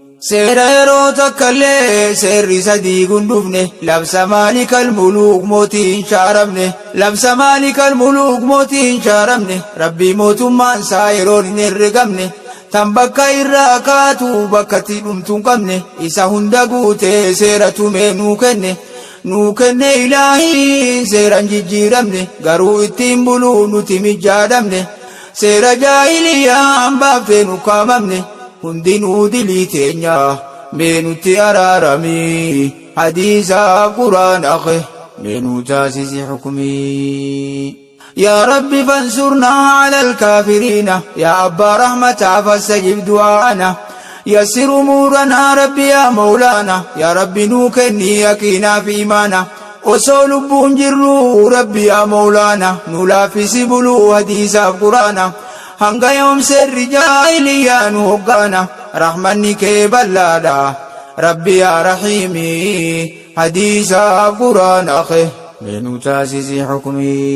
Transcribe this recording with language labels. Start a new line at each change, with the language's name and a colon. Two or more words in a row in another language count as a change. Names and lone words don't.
Oromo: Seera yeroo takka illee seerri sadii gundufne, labsa Maalikal Muluuk mootii hin shaaramne, labsa Maalikal Muluuk mootii hin shaaramne, Rabbi mootummaan isaa yeroon hin herregamne, tan bakka irraa kaatu bakka itti dhumtu hin qabne, isa hunda guute seera tumee nuu kenne, nuu kenne Ilaahiin seera hin jijjiiramne, garuu ittiin buluu nuti mijjaadhamne, seera jaahiliyyaa hin baaftee nu kaamamne, hundinuu dilii teenya mee nutti araarami, hadiisa Quraan akhe mee nu taasisi hukmi.
Arabic: يا رب فانصرنا على الكافرين، يا أبا رحمة فاستجب دعاءنا، يسر أمورنا ربي يا مولانا، يا رب
Oromo: nu kenni
Arabic: يقينا في إيمانا،
Oromo: osoo lubbuun jirru Rabbi
Arabic: يا مولانا,
Oromo: nu laaffisi buluu hadiisaaf Quraana, hanga yoom seerri jaahiliyyaa nu hoggaana, rahmanni kee bal'aadha, Rabbi
Arabic: يا رحيم,
Oromo: hadiisaaf Quraana akhe, mee nu taasisi hukmi.